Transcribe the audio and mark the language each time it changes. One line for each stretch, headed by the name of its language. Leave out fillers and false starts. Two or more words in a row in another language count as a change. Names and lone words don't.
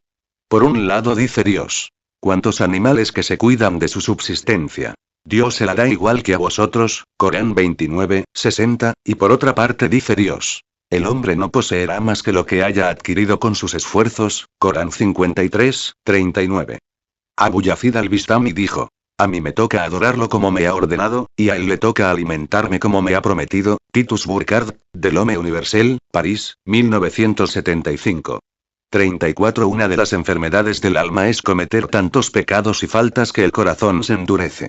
Spanish: Por un lado dice Dios. ¿Cuántos animales que se cuidan de su subsistencia? Dios se la da igual que a vosotros, Corán 29, 60, y por otra parte dice Dios. El hombre no poseerá más que lo que haya adquirido con sus esfuerzos, Corán 53, 39. Abu Yazid al-Bistami dijo. A mí me toca adorarlo como me ha ordenado, y a él le toca alimentarme como me ha prometido. Titus Burckhardt, de l'Homme Universel, París, 1975. 34. Una de las enfermedades del alma es cometer tantos pecados y faltas que el corazón se endurece.